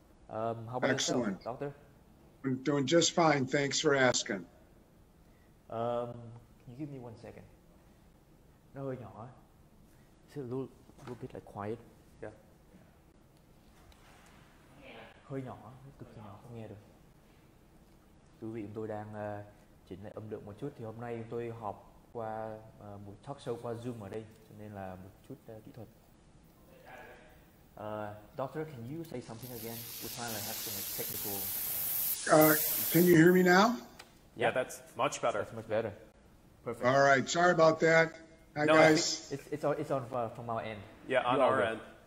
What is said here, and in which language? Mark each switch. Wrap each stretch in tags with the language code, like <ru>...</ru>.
<en>How about yourself, Doctor? I'm doing just fine. Thanks for asking. Can you give me 1 second?</en> <vi>Nó hơi nhỏ.</vi> <en>It's a little bit like quiet. Yeah.</en> <vi>Hơi nhỏ, cực kỳ nhỏ, không nghe được. Quý vị, tôi đang chỉnh lại âm lượng một chút. Thì hôm nay tôi họp qua một talk show qua Zoom ở đây, cho nên là một chút kỹ thuật.</vi> <en>Doctor, can you say something again? We finally have some technical. Can you hear me now? Yeah, that's much better. That's much better. Perfect. All right. Sorry about that. Hi, guys. It's on from our end. Yeah, on our end.</en>